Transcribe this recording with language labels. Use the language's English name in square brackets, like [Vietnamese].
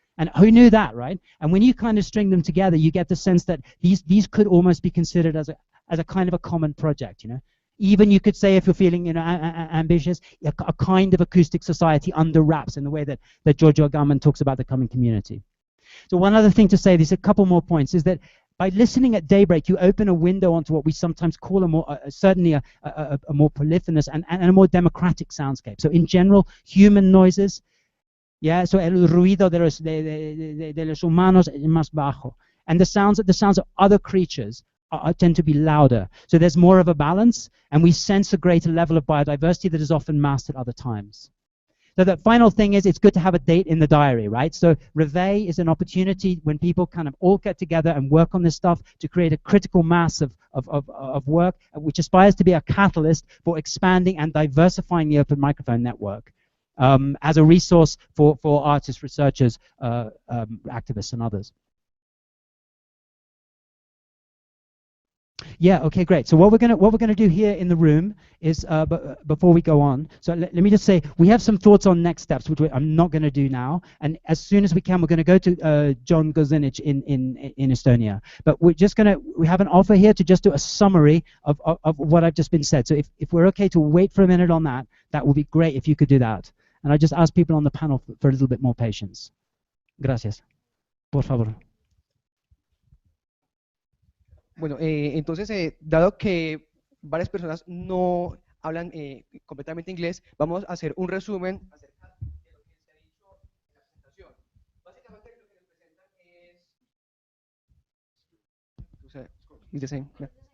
[English] And who knew that, right? And when you kind of string them together, you get the sense that these could almost be considered as a kind of a common project, Even you could say, if you're feeling ambitious, a kind of acoustic society under wraps, in the way that Giorgio Agamben talks about the coming community. So one other thing to say, there's a couple more points, is that by listening at daybreak, you open a window onto what we sometimes call certainly a more polyphonous and a more democratic soundscape. So in general, human noises, so [Spanish] el ruido de los humanos es más bajo. [English] And the sounds of other creatures tend to be louder. So there's more of a balance, and we sense a greater level of biodiversity that is often masked at other times. So the final thing is, it's good to have a date in the diary, right? So Reveil is an opportunity when people kind of all get together and work on this stuff to create a critical mass of work, which aspires to be a catalyst for expanding and diversifying the open microphone network as a resource for artists, researchers, activists, and others. Yeah. Okay. Great. So what we're gonna do here in the room is before we go on. So let me just say we have some thoughts on next steps, which I'm not going to do now. And as soon as we can, we're going to go to John Gozinic in Estonia. But we have an offer here to just do a summary of what I've just been said. So if we're okay to wait for a minute on that, that would be great if you could do that. And I just ask people on the panel for a little bit more patience. [Spanish] Gracias. Por favor. Bueno, entonces, dado que varias personas no hablan completamente inglés, vamos a hacer un resumen acerca de lo que se ha dicho en la presentación. Básicamente lo que nos presentan es [English] the same. Yeah.